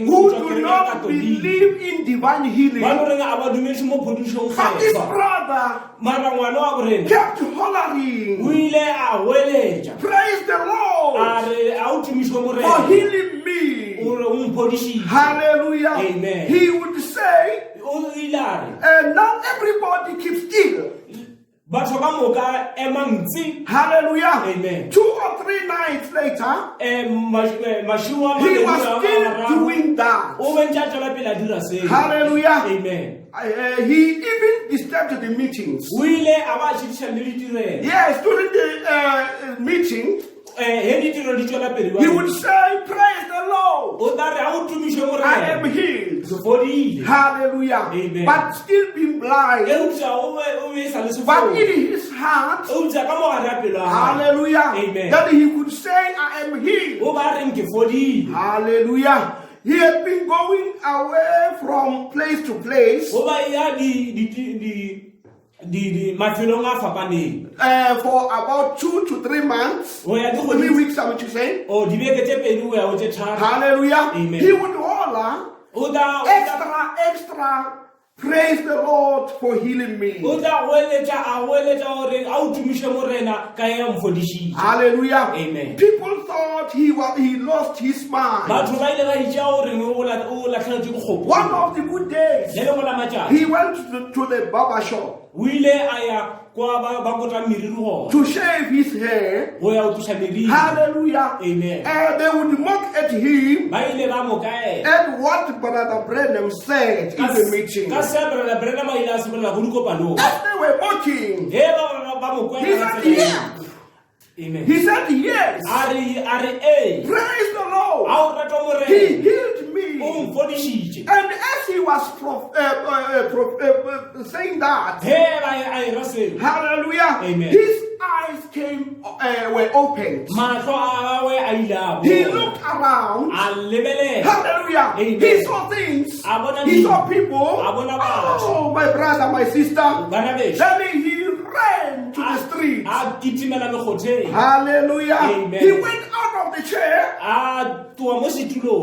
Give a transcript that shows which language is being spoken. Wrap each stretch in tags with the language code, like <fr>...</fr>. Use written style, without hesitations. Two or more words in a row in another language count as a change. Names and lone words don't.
<en>who</en> <nso>tswa</nso> <en>do</en> <nso>kerekeng ya</nso> <en>not</en> <nso>katolika</nso> <en>believe in divine</en> <nso>ba</nso> <en>healing.</en> <nso>no reng a ba dumediše mo phodišong</nso> <en>But his</en> <nso>kgethwa</nso> <en>brother</en> <nso>mara ngwana wa borena</nso> <en>kept</en> <nso>o</nso> <en>hollering,</en> <nso>ile a hweletša</nso> <en>praise the</en> <nso>a</nso> <en>Lord</en> <nso>re a o tumišwe</nso> <en>for</en> <nso>morena</nso> <en>healing me.</en> <nso>o re o mphodišitše</nso> <en>Hallelujah. Amen. He would say,</en> <nso>o ile a re</nso> <en>and now everybody keeps still.</en> <nso>batho ka moka emantsi</nso> <en>Hallelujah. Amen. 2 or 3 nights later,</en> <nso>mašiu a</nso> <en>he</en> <nso>mabedi</nso> <en>was</en> <nso>a</nso> <en>still</en> <nso>mararo</nso> <en>doing that.</en> <nso>o bentse a tšwela pele a dira seo</nso> <en>Hallelujah. Amen. He even disturbed the meetings.</en> <nso>o ile a ba a šedišana le ditirelo</nso> <en>Yes, during the meeting,</en> <nso>he ditirelo di tšwela pele</nso> <en>he would say, praise the Lord.</en> <nso>o tla re a o tumišwe</nso> <en>I am</en> <nso>morena</nso> <en>healed.</en> <nso>ke fodile</nso> <en>Hallelujah. Amen. But still being blind.</en> <nso>eupša o be sa le</nso> <en>But</en> <nso>sefo</nso> <en>in his heart,</en> <nso>eupša ka mogare ya pelo a</nso> <en>hallelujah, Amen. that he could say, I am healed.</en> <nso>o ba reng ke fodile</nso> <en>Hallelujah. He had been going away from place to place</en> <nso>o ba ya mafelong a fapaneng</nso> <en>for about 2 to 3 months.</en> <nso>o ya 3 dikgwedi</nso> <en>weeks, I want to say.</en> <nso>o dibeke tše pedi o ya o tše tharo</nso> <en>Hallelujah. Amen. He would holler,</en> <nso>o tla</nso> <en>extra, praise the Lord for healing me.</en> <nso>o tla a goeletša gore a o tumiše morena ka ya mfodišitše</nso> <en>Hallelujah. Amen. People thought he lost his mind.</en> <nso>batho ba ile ba itša gore o latlheletše</nso> <en>One</en> <nso>kgopo</nso> <en>of the good days,</en> <nso>le lengwe la matšatši</nso> <en>he went to the barber shop</en> <nso>o ile a ya kwa ba kotla meriri gona</nso> <en>to shave his hair.</en> <nso>go ya o tloša meriri</nso> <en>Hallelujah. Amen. And they would mock at him</en> <nso>ba ile ba mo kaela</nso> <en>and what Brother Branham said in the meeting.</en> <nso>ka se brother Brennan ba ile a sebelela go dikopanong</nso> <en>As they were mocking,</en> <nso>he ba mo</nso> <en>he said,</en> <nso>kwela</nso> <en>yeah. Amen. He said, yes.</en> <nso>a re ee</nso> <en>Praise the</en> <nso>a</nso> <en>Lord.</en> <nso>o rata morena</nso> <en>He healed</en> <nso>o</nso> <en>me.</en> <nso>mfodišitše</nso> <en>And as he was saying that,</en> <nso>he a ira seo</nso> <en>hallelujah, Amen. his eyes were opened.</en> <nso>mahlo a gagwe a ile a</nso> <en>He</en> <nso>bona</nso> <en>looked around.</en> <nso>a lebelela</nso> <en>Hallelujah. Amen. He saw things.</en> <nso>A bona</nso> <en>He saw</en> <nso>dilo.</nso> <en>people.</en> <nso>A bona batho.</nso> <en>Oh, my brother, my sister.</en> <nso>bana bešo</nso> <en>Then he ran to the street.</en> <nso>a kitimela mekgotheng</nso> <en>Hallelujah. Amen. He went out of the chair.</en> <nso>a tloa mo setulong</nso>